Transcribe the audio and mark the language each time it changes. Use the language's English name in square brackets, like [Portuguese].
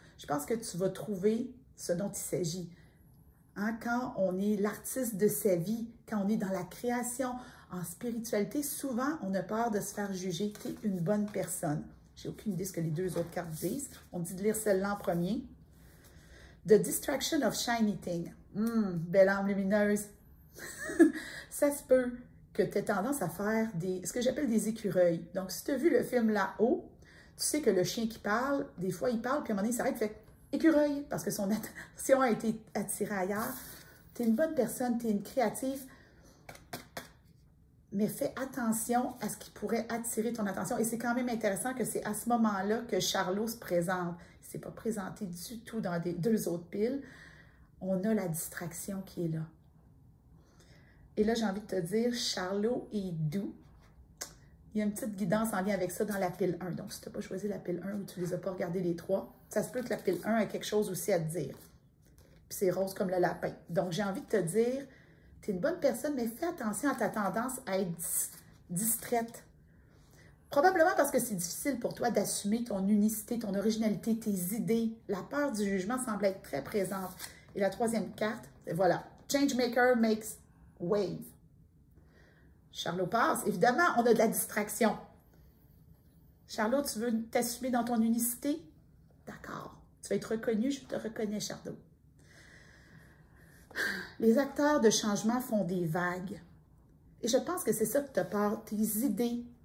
[French] Je pense que tu vas trouver ce dont il s'agit. Hein, quand on est l'artiste de sa vie, quand on est dans la création, en spiritualité, souvent, on a peur de se faire juger. Tu es une bonne personne. J'ai aucune idée de ce que les deux autres cartes disent. On dit de lire celle-là en premier. [English] The Distraction of Shiny Thing. [French] Belle âme lumineuse. Ça se peut que tu aies tendance à faire ce que j'appelle des écureuils. Donc, si tu as vu le film Là-haut, tu sais que le chien qui parle, des fois, il parle, puis à un moment donné, il s'arrête, il fait écureuil, parce que son attention a été attirée ailleurs. Tu es une bonne personne, tu es une créative, mais fais attention à ce qui pourrait attirer ton attention. Et c'est quand même intéressant que c'est à ce moment-là que Charlot se présente. Il ne s'est pas présenté du tout dans les deux autres piles. On a la distraction qui est là. Et là, j'ai envie de te dire, Charlot est doux. Il y a une petite guidance en lien avec ça dans la pile 1. Donc, si tu n'as pas choisi la pile 1 ou tu ne les as pas regardés les trois, ça se peut que la pile 1 ait quelque chose aussi à te dire. Puis c'est rose comme le lapin. Donc, j'ai envie de te dire, tu es une bonne personne, mais fais attention à ta tendance à être distraite. Probablement parce que c'est difficile pour toi d'assumer ton unicité, ton originalité, tes idées. La peur du jugement semble être très présente. Et la troisième carte, voilà. [English] Changemaker makes wave. [French] Charlot passe. Évidemment, on a de la distraction. Charlot, tu veux t'assumer dans ton unicité? D'accord. Tu vas être reconnu, je te reconnais, Charlot. Les acteurs de changement font des vagues. Et je pense que c'est ça que tu as peur, tes idées.